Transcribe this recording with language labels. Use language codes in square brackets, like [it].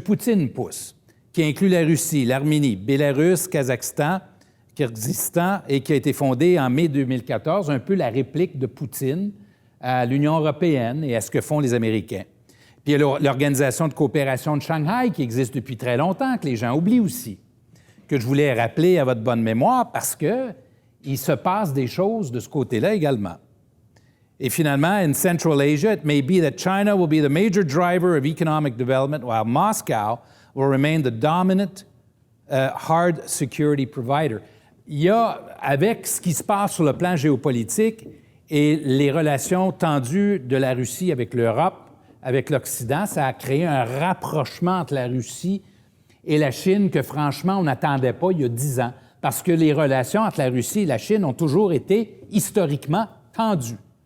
[fr] Poutine pousse, qui inclut la Russie, l'Arménie, Bélarus, Kazakhstan, Kirghizistan, et qui a été fondée en mai 2014, un peu la réplique de Poutine à l'Union européenne et à ce que font les Américains. Puis il y a l'Organisation de coopération de Shanghai, qui existe depuis très longtemps, que les gens oublient aussi, que je voulais rappeler à votre bonne mémoire parce qu'il se passe des choses de ce côté-là également. Et finalement, [en] in Central Asia, it may be that China will be the major driver of economic development, while Moscow will remain the dominant hard security provider. [fr] il y a, avec ce qui se passe sur le plan géopolitique et les relations tendues de la Russie avec l'Europe, avec l'Occident, ça a créé un rapprochement entre la Russie et la Chine que, franchement, on n'attendait pas il y a 10 ans, parce que les relations entre la Russie et la Chine ont toujours été historiquement tendues.